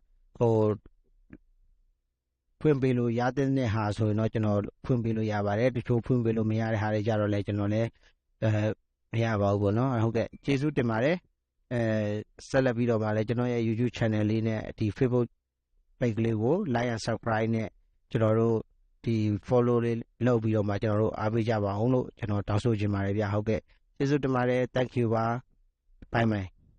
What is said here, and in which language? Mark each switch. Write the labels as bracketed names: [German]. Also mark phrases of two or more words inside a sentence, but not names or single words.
[Burmese] ဖွင့်ပေးလို့ရတဲ့ဟာဆိုရင်တော့ကျွန်တော်ဖွင့်ပေးလို့ရပါတယ်တချို့ဖွင့်ပေးလို့မရတဲ့ဟာတွေကြတော့လည်းကျွန်တော်လည်းမရပါဘူးပေါ့နော်ဟုတ်ကဲ့ကျေးဇူးတင်ပါတယ်ဆက်လက်ပြီးတော့မှလည်းကျွန်တော်ရဲ့ YouTube channel လေးနဲ့ဒီ Facebook page လေးကို [English] like and subscribe [Burmese] နဲ့ကျွန်တော်တို့ဒီ follow လေးလုပ်ပြီးတော့မှကျွန်တော်တို့အားပေးကြပါအောင်လို့ကျွန်တော်တောင်းဆိုချင်ပါတယ်ဗျာဟုတ်ကဲ့ကျေးဇူးတင်ပါတယ် [English] thank you [Burmese] ပါ [English] bye bye